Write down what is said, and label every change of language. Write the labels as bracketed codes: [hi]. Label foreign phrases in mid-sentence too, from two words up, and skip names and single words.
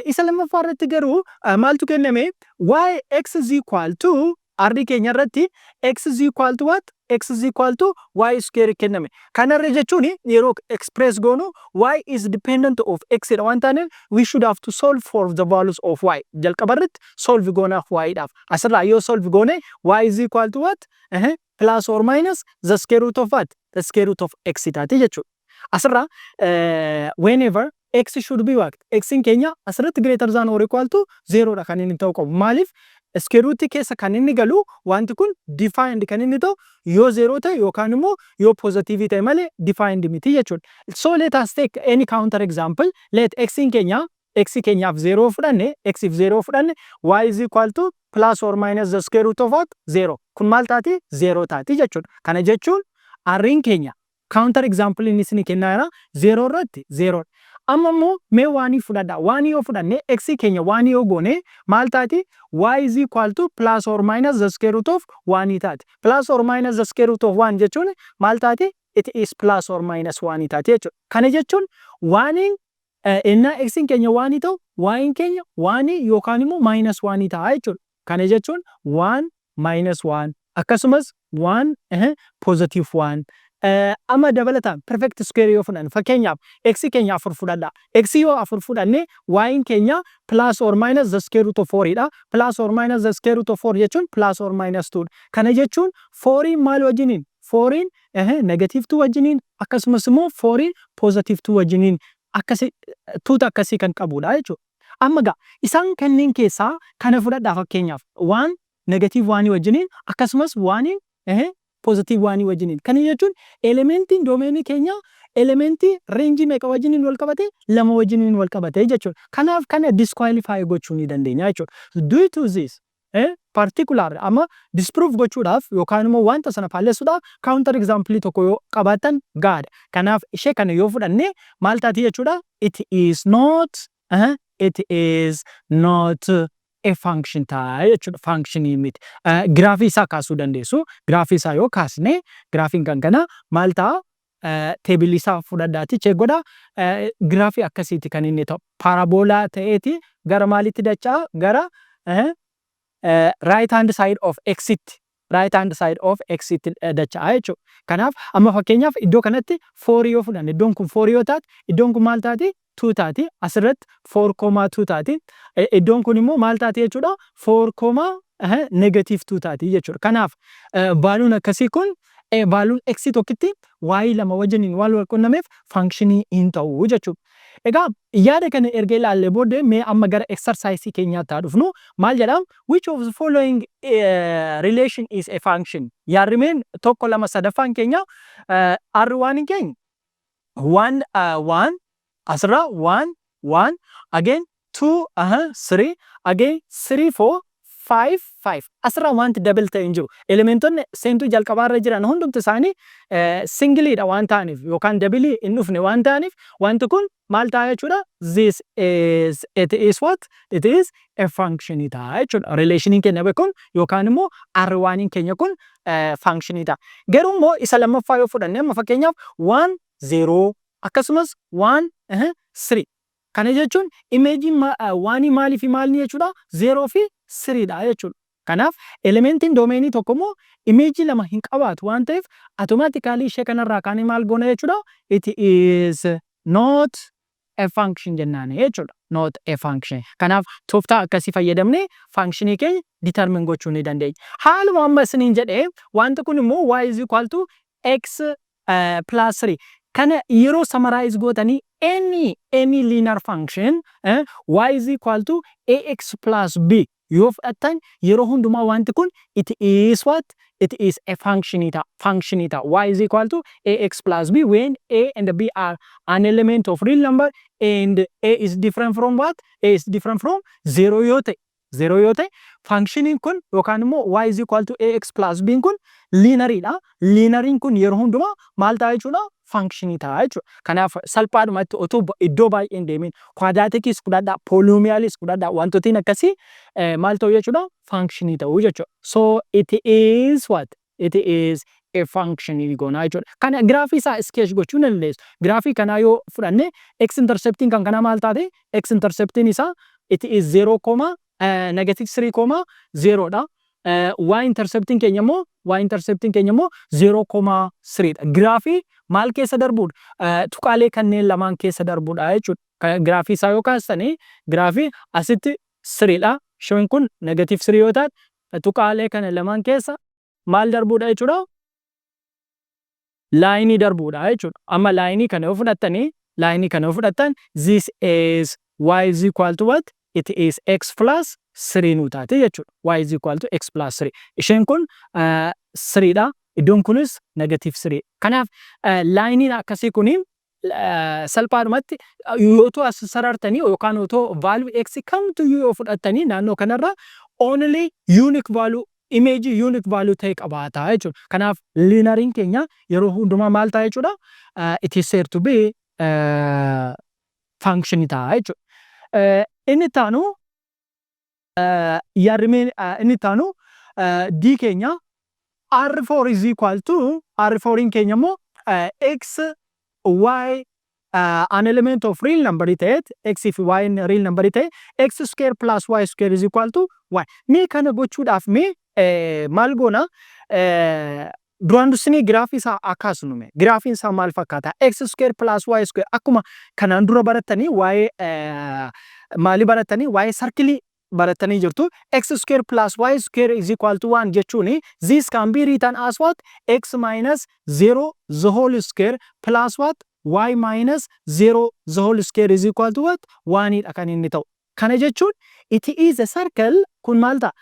[om] Isa lammaffaa irratti garuu maaltu kenname? [en] Y x is equal to [om] arri keenya irratti [en] x is equal to what? X is equal to [om] y square kenname. Kanarra jechuun yeroo express goonu [en] y is dependent of x [om] dha waan taaneef [en] we should have to solve for the values of y. [om] Jalqaba irratti solve goonaaf y dhaaf. Asirraa yoo solve goone [en] y is equal to what? Plus or minus the square root of what? The square root of x [om] taati jechuudha. [en] Asirraa whenever x should be what? [om] X in keenya asirratti [en] greater than or equal to 0 [om] dha kan inni ta'u qabu. Maaliif? [en] Square root [om] keessa kan inni galu wanti kun defined kan inni ta'u yoo 0 ta'e yookaan immoo yoo positive ta'e malee defined miti jechuudha. [en] So let us take any counter example. [om] Let x in keenya x keenyaaf 0 fudhanne, x if 0 fudhanne, [en] y is equal to plus or minus the square root of what? 0. [om] Kun maal taati? 0 taati jechuudha. Kana jechuun arriin keenya [en] counter example [om] inni isin kennaa jira 0 irratti 0. Amma immoo mee waanii fudhadha. Waanii yoo fudhanne x keenya waanii yoo goone maal taati? [en] Y is equal to plus or minus the square root of 1 taati. Plus or minus the square root of 1 [om] jechuun maal taati? [en] It is plus or minus 1 [om] taati jechuudha. Kana jechuun waaniin innaa x keenya waanii ta'u y keenya waanii yookaan immoo [en] minus 1 [om] ta'a jechuudha. Kana jechuun 1 [en] minus 1 [om] akkasumas 1 [en] positive 1. [om] Amma dabalataan [en] perfect square [om] yoo fudhanne fakkeenyaaf x keenya 4 fudhadha. X yoo 4 fudhanne y keenya [en] plus or minus the square root of 4 dha. Plus or minus the square root of 4 jechuun plus or minus 2. [om] Kana jechuun 4 maal wajjiniin? 4 [en] negative 2 [om] wajjiniin akkasumas immoo 4 [en] positive 2 [om] wajjiniin akkasi tuuta akkasii kan qabudha jechuudha. Amma gaa isaan kanneen keessaa kana fudhadhaa fakkeenyaaf 1 [en] negative 1 [om] wajjiniin akkasumas 1 [en] positive 1 [om] wajjiniin. Kana jechuun elementiin domainii keenya elementii range meeqa wajjiniin wal qabate? 2 wajjiniin wal qabate jechuudha. Kanaaf kana disqualify gochuu ni dandeenya jechuudha. [en] Due to this particular [om] amma disprove gochuudhaaf yookaan immoo wanta sana faalleessuudhaaf [en] counter example [om] tokko yoo qabaatan gaadha. Kanaaf ishee kana yoo fudhanne maal taati jechuudha? [en] It is not a function [om] ta'a jechuudha. Functionii miti. Giraafii isaa kaasuu dandeessu. Giraafii isaa yoo kaasne giraafiin kan kana maal ta'a? Teebilii isaa fudhadhaati check godha. Giraafii akkasiiti kan inni ta'u. Paraboolaa ta'eeti gara maalitti dachaa? [en] Gara right hand side of x [om] dachaa jechuudha. Kanaaf amma fakkeenyaaf iddoo kanatti 4 yoo fudhanne iddoon kun 4 yoo taate iddoon kun maal taati? 2 taati. Asirratti 4,2 taati. Iddoon kun immoo maal taati jechuudha? 4, [en] negative 2 [om] taati jechuudha. Kanaaf baaluun akkasii kun baaluun x tokkitti y lama wajjiniin wal quunnameef functionii hin ta'u jechuudha. Egaa yaada kana erga ilaallee booddee mee amma gara exercise keenyaatti haa dhufnu. Maal jedham? [en] Which of the following relation is a function? [om] Yaadrimeen tokko lama sadaffaan keenya r1 keenya 1 asirraa 1 again 2 3 again 3 4 5 asirraa wanti double ta'e hin jiru. Elementonni seentuu jalqabaarra jiran hundumti isaanii singiliidha waan ta'aniif yookaan double hin dhufne waan ta'aniif wanti kun maal ta'a jechuudha? [en] It is what? It is a function [om] ta'a jechuudha. Relationiin keenya kun yookaan immoo R1 keenya kun function ta'a. Garuu immoo isa lammaffaa yoo fudhanne amma fakkeenyaaf 1 0 akkasumas 1 3. Kana jechuun imeejiin waanii maalii fi maalni jechuudha? 0 fi 3 dha jechuudha. Kanaaf elementiin doomeenii tokko immoo imeejii lama hin qabaatu waan ta'eef automatically ishee kanarraa kaanii maal goona jechuudha. [en] It is not a function [om] jennaan jechuudha. [en] Not a function. [om] Kanaaf tooftaa akkasii fayyadamnee functionii keenya determine gochuu ni dandeenya. Haaluma amma isiniin jedhee wanti kun immoo [en] y is equal to x plus 3. [om] Kana yeroo summarize gootanii [en] any linear function y is equal to ax plus b [om] yoo fudhattan yeroo hundumaa wanti kun [en] it is what? It is a function y is equal to ax plus b when a and b are an element of real number and a is different from what? A is different from 0 [om] yoo ta'e functioniin kun yookaan immoo [en] y is equal to ax plus b [om] kun linearidha. Lineariin kun yeroo hundumaa maal ta'a jechuudha? Functionii ta'a jechuudha. Kanaaf salphaadhumatti otoo iddoo baay'een deemin quadraticis fudhadhaa, polynomialis fudhadhaa wantootni akkasii maal ta'u jechuudha? Functionii ta'u jechuudha. [en] So it is what? It is a function [om] goonaa jechuudha. Kana giraafii isaa sketch gochuu ni dandeessu. Giraafii kanaa yoo fudhanne x intercepting kan kanaa maal taate? [en] X intercepting isaa it is 0, negative 3, 0 dha. Y intercepting [om] keenya immoo 0,3 dha. Giraafii maal keessa darbuudha? Tuqaalee kanneen lamaan keessa darbuudha jechuudha. Giraafii isaa yoo kaastanii giraafii asitti 3 dha. Isheen kun negative 3 yoo taate tuqaalee kana lamaan keessa maal darbuudha jechuudha? Laayinii darbuudha jechuudha. Amma laayinii kana yoo fudhattan [en] this is y is equal to what? It is x plus 3 [om] nu taate jechuudha. [en] Y is equal to x plus 3. [om] Isheen kun 3 dha. Iddoon kunis [en] negative 3. [om] Kanaaf laayiniin akkasii kuniin salphaadhumatti yoo as sarartanii yookaan yoo value x kamtu yoo fudhattanii naannoo kanarra [en] only unique value image unique value [om] ta'e qabaata jechuudha. Kanaaf lineariin keenya yeroo hundumaa maal ta'a jechuudha? [en] It is said to be function [om] ta'a jechuudha. Inni taanu inni taanu d keenya [en] R4 is equal to R4 [om] in keenya immoo [en] x y an element of real number [om] ta'e x if y in [en] real number [om] ta'e [en] x square plus y square is equal to y. [om] Mee kana gochuudhaaf mee maal goona? Duraan dursanii giraafii isaa akaasnume. Giraafiin isaa maal fakkaata? [en] X square plus y square [om] akkuma kanaan dura barattanii waa'ee maali barattanii? Waa'ee sarkilii baratanii jirtu. [en] X square plus y square is equal to 1 jechuuni this can be written as what? X minus 0 the whole square plus what? Y minus 0 the whole square is equal to what? [om] 1 dha kan inni ta'u. Kana jechuun [en] it is a circle [om] kun maal ta'a?